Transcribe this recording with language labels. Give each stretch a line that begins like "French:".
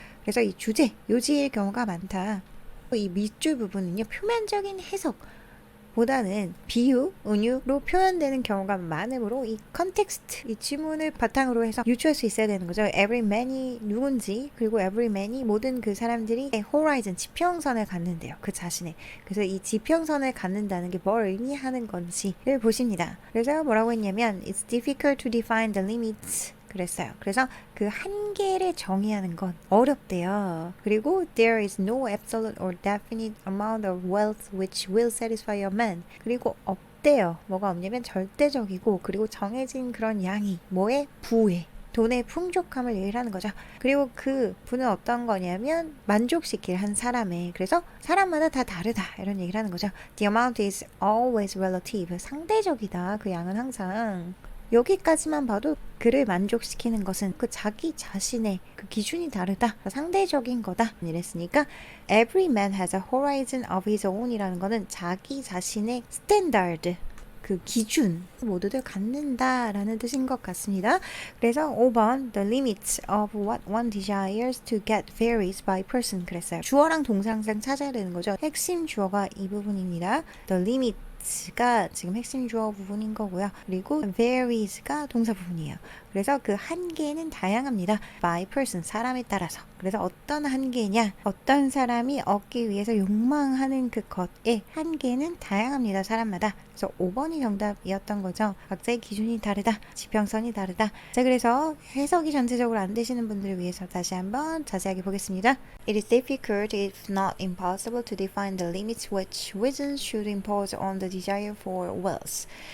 Korean: 그래서 이 주제, 요지의 경우가 많다. 이 밑줄 부분은요, 표면적인 해석 보다는 비유, 은유로 표현되는 경우가 많으므로 이 컨텍스트, 이 지문을 바탕으로 해서 유추할 수 있어야 되는 거죠. every man이 누군지, 그리고 every man이 모든 그 사람들이 horizon, 지평선을 갖는데요. 그 자신의. 그래서 이 지평선을 갖는다는 게 뭘 의미하는 건지를 보십니다. 그래서 뭐라고 했냐면
English: it's difficult to define the limits 그랬어요.
Korean: 그래서 그 한계를 정의하는 건 어렵대요.
English: 그리고 there is no absolute or definite amount of wealth which will satisfy your man.
Korean: 그리고 없대요. 뭐가 없냐면 절대적이고 그리고 정해진 그런 양이 뭐에? 부에. 돈의 풍족함을 얘기하는 거죠. 그리고 그 부는 어떤 거냐면 만족시킬 한 사람의 그래서 사람마다 다 다르다 이런 얘기를 하는 거죠.
English: The amount is always relative.
Korean: 상대적이다. 그 양은 항상. 여기까지만 봐도 그를 만족시키는 것은 그 자기 자신의 그 기준이 다르다. 상대적인 거다. 이랬으니까
English: every man has a horizon of his own
Korean: 이라는 거는 자기 자신의 스탠다드 그 기준 모두들 갖는다라는 뜻인 것 같습니다. 그래서 5번
English: The limits of what one desires to get varies by person 그랬어요.
Korean: 주어랑 동사 항상 찾아야 되는 거죠. 핵심 주어가 이 부분입니다. The limits가 지금 핵심 주어 부분인 거고요. 그리고 varies가 동사 부분이에요. 그래서 그 한계는 다양합니다. by person, 사람에 따라서. 그래서 어떤 한계냐, 어떤 사람이 얻기 위해서 욕망하는 그 것의 한계는 다양합니다. 사람마다. 그래서 5번이 정답이었던 거죠. 각자의 기준이 다르다. 지평선이 다르다. 자, 그래서 해석이 전체적으로 안 되시는 분들을 위해서 다시 한번 자세하게 보겠습니다.
English: It is difficult, if not impossible, to define the limits which reason should impose on the desire for wealth.